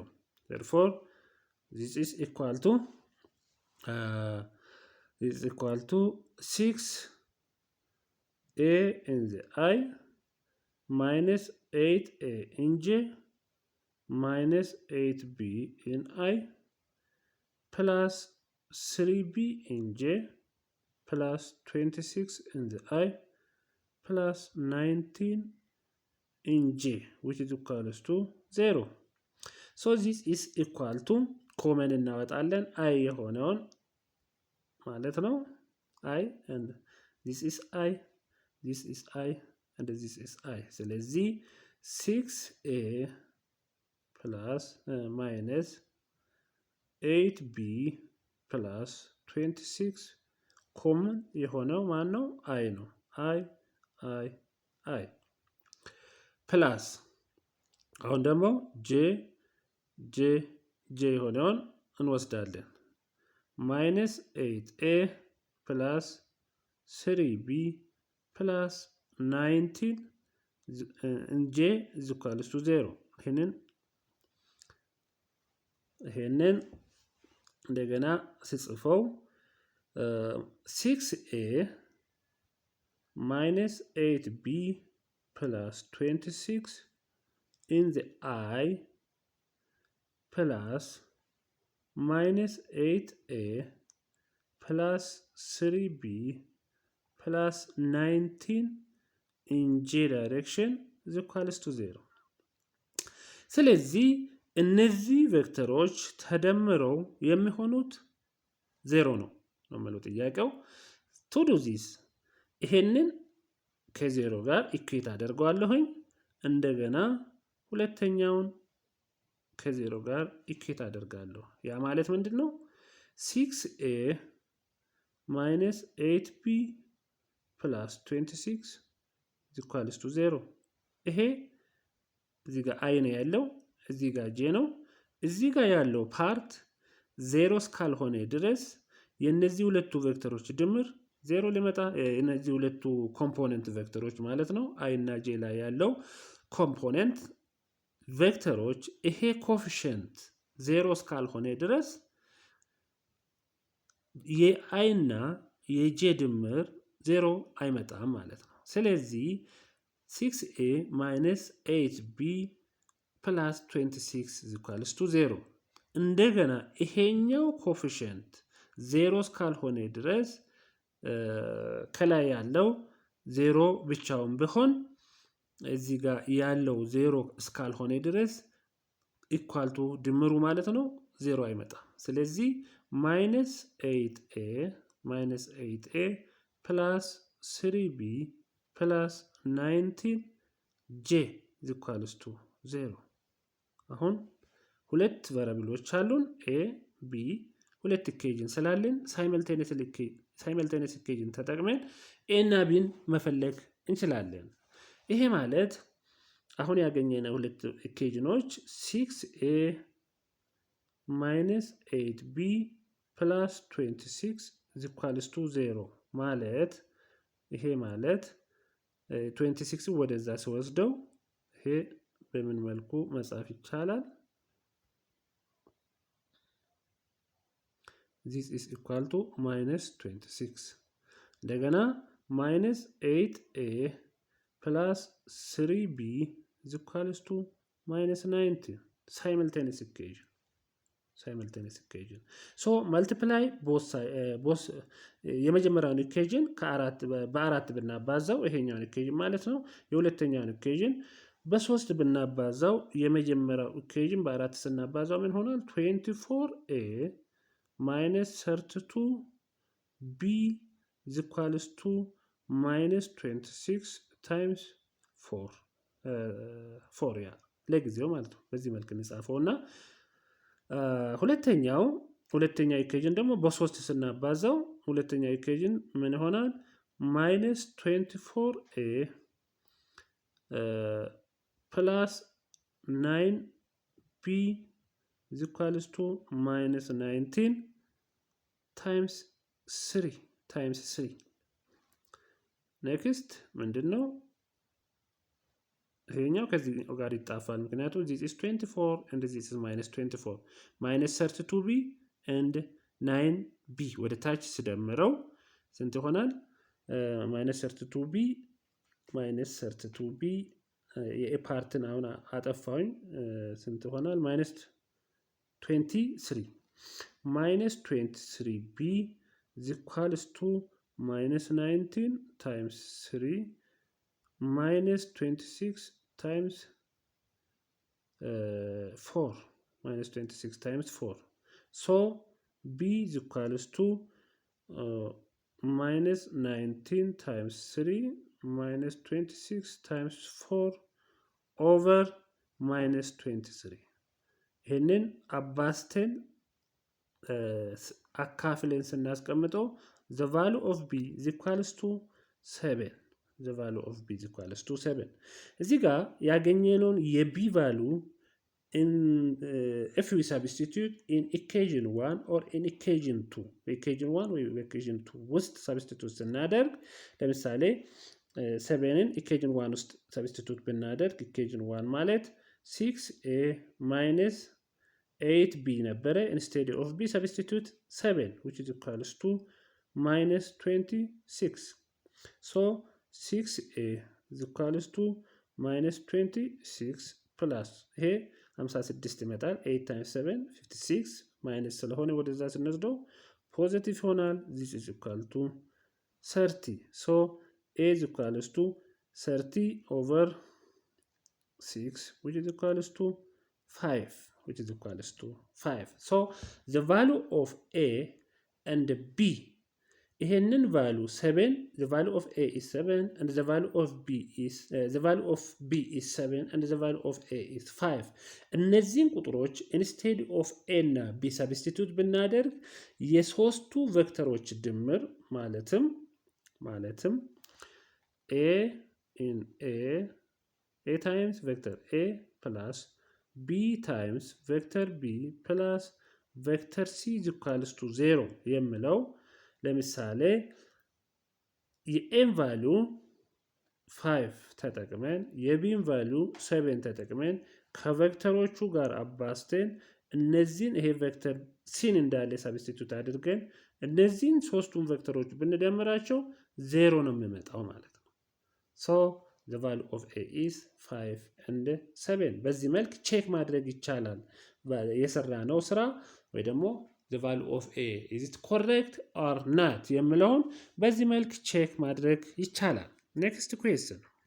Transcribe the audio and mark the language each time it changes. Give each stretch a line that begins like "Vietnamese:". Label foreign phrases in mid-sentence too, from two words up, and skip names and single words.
English: Therefore, this is equal to 6A in the I minus 8a in J minus 8b in I plus 3b in J plus 26 in the I plus 19 in J, which is equals to 0. So this is equal to common እናወጣለን I
Amharic: የሆነውን ማለት ነው
English: I and this is I, this is I and this is I.
Amharic: ስለዚህ
English: 6a plus minus 8b plus 26 common
Amharic: የሆነው ማን ነው?
English: I ነው። I plus
Amharic: አሁን ደግሞ j የሆነውን እንወስዳለን
English: minus 8a plus 3b plus 19 j is equals to 0.
Amharic: ይሄንን እንደገና ስጽፈው
English: 6a minus 8b plus 26 in the I plus minus 8a plus 3b plus 19 in J direction is equals to 0.
Amharic: ስለዚህ እነዚህ ቬክተሮች ተደምረው የሚሆኑት 0 ነው ማለት ጥያቄው።
English: to do this
Amharic: ይሄንን ከ0 ጋር ኢኩዌት አደርገዋለሁኝ እንደገና ሁለተኛውን ከ0 ጋር ኢኩዌት አደርጋለሁ። ያ ማለት ምንድነው
English: 6a minus 8b plus 26 is equals to 0.
Amharic: ይሄ እዚህ ጋር i ነው ያለው እዚህ ጋር j ነው። እዚህ ጋር ያለው ፓርት 0 እስካልሆነ ድረስ የነዚህ ሁለቱ ቬክተሮች ድምር 0 ሊመጣ የነዚህ ሁለቱ
English: component vectors
Amharic: ማለት ነው i እና j ላይ ያለው
English: component vectors
Amharic: ይሄ ኮኤፊሺየንት 0 እስካልሆነ ድረስ የi እና የj ድምር 0 አይመጣም ማለት ነው። ስለዚህ
English: 6a minus 8b plus 26 is equals to 0.
Amharic: እንደገና ይሄኛው ኮኤፊሺየንት 0 እስካልሆነ ድረስ ከላይ ያለው 0 ብቻውን ቢሆን እዚህ ጋር ያለው 0 እስካልሆነ ድረስ
English: equal to
Amharic: ድምሩ ማለት ነው 0 አይመጣም። ስለዚህ
English: -8a plus 3b plus 19j is equals to 0.
Amharic: አሁን ሁለት ቫሪያብሎች አሉን a b ሁለት ኢኩዌሽን ስላለን ሳይመልቴኒየስ ኢኩዌሽን ተጠቅመን a እና b መፈለግ እንችላለን። ይሄ ማለት አሁን ያገኘነው ሁለት ኢኩዌሽኖች
English: 6a minus 8b plus 26 is equals to 0
Amharic: ማለት ይሄ ማለት 26 ወደዛ ሲወስደው ይሄ በምን መልኩ መጻፍ ይቻላል?
English: This is equal to minus 26 እንደገና minus 8a plus 3b is equals to minus 19 simultaneous equation. So multiply both
Amharic: የመጀመሪያውን ኢኩዌሽን በአራት ብናባዛው ይሄኛውን ኢኩዌሽን ማለት ነው። የሁለተኛውን ኢኩዌሽን በ3 ብናባዛው የመጀመሪያው ኢኩዌሽን በ4 ስናባዛው ምን ሆናል?
English: 24a minus 32b is equals to minus 26 times 4
Amharic: ያ ለጊዜው ማለት ነው። በዚህ መልክ እንጻፈውና ሁለተኛ ኢኩዌሽን ደግሞ በ3 ስናባዛው ሁለተኛው ኢኩዌሽን ምን ይሆናል?
English: minus 24a plus 9b is equals to minus 19 times 3 next ምንድነው?
Amharic: ይሄኛው ከዚህ ጋር ይጣፋል ምክንያቱም
English: this is 24 and this is minus 24 minus 32b and 9b
Amharic: ወደ ታች ሲደምረው ስንት ይሆናል?
English: minus 32b
Amharic: የኤ ፓርትን አሁን አጠፋሁኝ። ስንት ሆናል?
English: ማይነስ 23 minus 23b is equals to minus 19 times 3 minus 26 times 4 minus 26 times 4. So b is equals to minus 19 times 3 minus 26 times 4 over minus 23.
Amharic: ይህንን አባስተን አካፍለን ስናስቀምጠው
English: the value of b is equals to 7. the value of b is equals to 7.
Amharic: እዚህ ጋር ያገኘነውን የb
English: value in if we substitute in equation 1 or in equation 2 equation 1 ወይ equation 2 ውስጥ substitute
Amharic: ስናደርግ ለምሳሌ 7ን
English: equation 1 ውስጥ substitute ብናደርግ equation 1 ማለት 6a minus 8b ነበረ። instead of b substitute 7 which is equals to minus 26. so 6a is equals to minus 26 plus
Amharic: ይሄ 56 ይመጣል።
English: 8 times 7 56 minus
Amharic: ስለሆነ ወደዛ ስንወስደው ፖዚቲቭ ይሆናል።
English: this is equal to 30. so a is equals to 30 over 6 which is equals to 5 which is equals to 5. so the value of a and b ይሄንን value 7 the value of a is 7 and the value of b is 7 and the value of a is 5.
Amharic: እነዚህን ቁጥሮች
English: instead of a እና b substitute
Amharic: ብናደርግ የሶስቱ ቬክተሮች ድምር ማለትም
English: a in a times vector a plus b times vector b plus vector c is equals to 0
Amharic: የምለው ለምሳሌ የኤን ቫልዩ 5 ተጠቅመን የቢን ቫልዩ 7 ተጠቅመን ከቬክተሮቹ ጋር አባስተን እነዚህን ይሄ
English: vector C
Amharic: እንዳለ ሳብስቲቱት አድርገን እነዚህን ሶስቱን ቬክተሮች ብንደምራቸው 0 ነው የሚመጣው ማለት ነው።
English: so the value of a is 5 and 7
Amharic: በዚህ መልክ ቼክ ማድረግ ይቻላል የሰራነው ስራ ወይ ደግሞ
English: the value of a is it correct or not
Amharic: የምለውን በዚህ መልክ ቼክ ማድረግ ይቻላል። next question